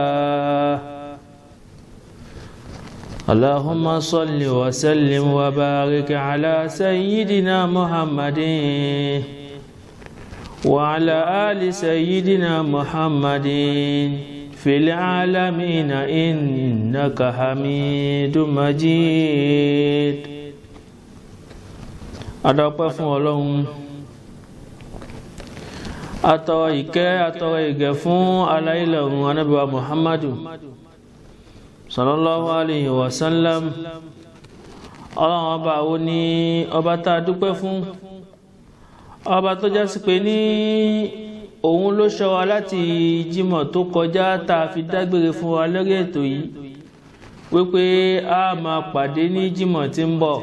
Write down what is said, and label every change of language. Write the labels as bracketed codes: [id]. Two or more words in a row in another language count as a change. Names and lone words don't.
[ar] اللهم صل وسلم وبارك على سيدنا محمد وعلى آل سيدنا محمد في العالمين إنك حميد مجيد. [yo] adọ́pẹ́ fún Ọlọ́run, atọrọ ìkẹ́ atọrọ ìgẹ̀ fún aláìlọ́run Ànábì wa Muhammadu [ar] صلى الله عليه وسلم. [yo] Ọlọ́run ọba wo ni ọba tá a dúpẹ́ fún, ọba tó jásí pé ní òun ló ṣọ́ wa láti Jímọ̀ tó kọjá tá a fi dágbére fún wa lórí ètò yìí wípé a máa pàdé ní Jímọ̀ tí ń bọ̀.